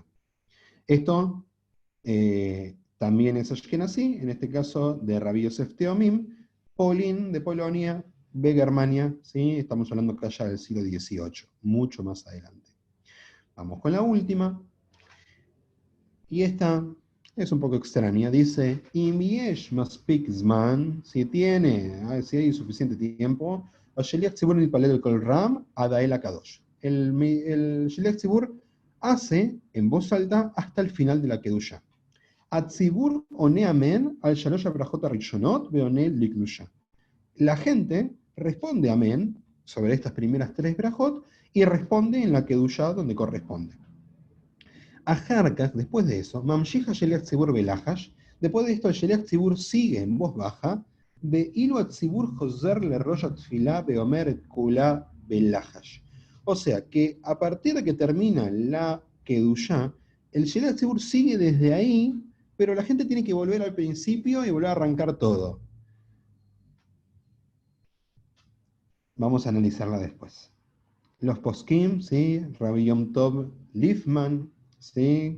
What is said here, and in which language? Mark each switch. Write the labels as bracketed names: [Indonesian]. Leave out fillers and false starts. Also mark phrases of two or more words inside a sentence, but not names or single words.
[Spanish] Esto también es ashkenazí, en este caso de Rabbi Yosef Teomim, Polin de Polonia, de Germania, ¿sí? Estamos hablando acá ya del siglo XVIII, mucho más adelante. Vamos con la última, y esta es un poco extraña, dice, [Hebrew] אם יש מספיק זמן, [Spanish] si hay suficiente tiempo, [Hebrew] שליח ציבור מתפלל בקול רם עד האל הקדוש. [Spanish] El [Hebrew] שליח ציבור [Spanish] hace en voz alta hasta el final de la Kedusha. [Hebrew] הציבור עונה אמן על שלוש הברכות הראשונות ועונה לקדושה. [Spanish] La gente responde amén sobre estas primeras 3 brajot y responde en la Kedusha donde corresponde. Ajarkas, después de eso, [Hebrew] ממשיך שליח ציבור בלחש, [Spanish] después de esto el [Hebrew] שליח ציבור [Spanish] sigue en voz baja, [Hebrew] ואילו הציבור חוזר לראש התפילה ואומר את כולה בלחש. [Spanish] O sea, que a partir de que termina la Kedushá, el [Hebrew] שליח ציבור [Spanish] sigue desde ahí, pero la gente tiene que volver al principio y volver a arrancar todo. Vamos a analizarla después. Los poskim, ¿sí? Rabbi Yom Tov Lifman, ¿sí?